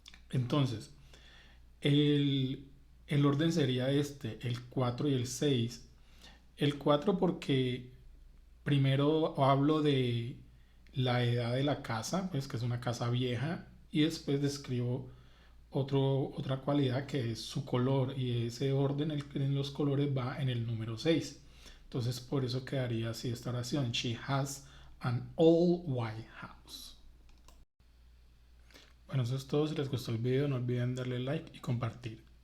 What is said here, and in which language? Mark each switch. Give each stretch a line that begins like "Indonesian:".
Spanish: Entonces, el orden sería este, el 4 y el 6. El 4 porque primero hablo de la edad de la casa, pues que es una casa vieja, y después describo otra cualidad que es su color, y ese orden en los colores va en el número 6. Entonces por eso quedaría así esta oración.
English: She has an all white house.
Spanish: Bueno, eso es todo. Si les gustó el video no olviden darle like y compartir.